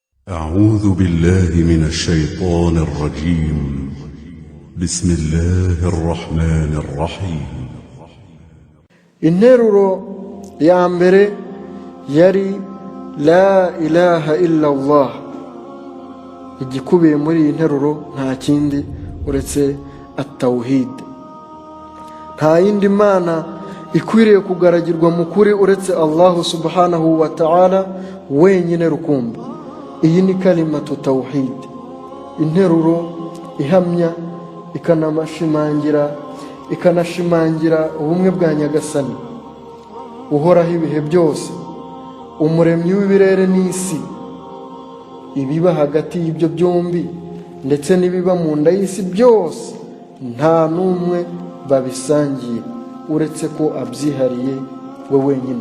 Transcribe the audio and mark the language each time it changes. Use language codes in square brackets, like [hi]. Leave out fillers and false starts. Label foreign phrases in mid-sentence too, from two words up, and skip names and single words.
[ar] أعوذ بالله من الشيطان الرجيم. بسم الله الرحمن الرحيم. [rw] interuro ya mbere yari [ar] لا إله إلا الله. [rw] Igikubiye muri iyi nteruro nta kindi uretse at-tawhid. Nta yindi mana ikwiriye kugaragirwa mu kuri uretse [ar] الله سبحانه وتعالى [rw] wenyine rukumbi. Iyi ni [ar] كلمة التوحيد, [rw] interuro ihamya ikanashimangira ubumwe bwa Nyagasani uhoraho ibihe byose, umuremyi w'ibirere n'isi, ibiba hagati y'ibyo byombi ndetse n'ibiba mu nda y'isi byose nta n'umwe babisangiye uretse ko abyihariye we wenyine.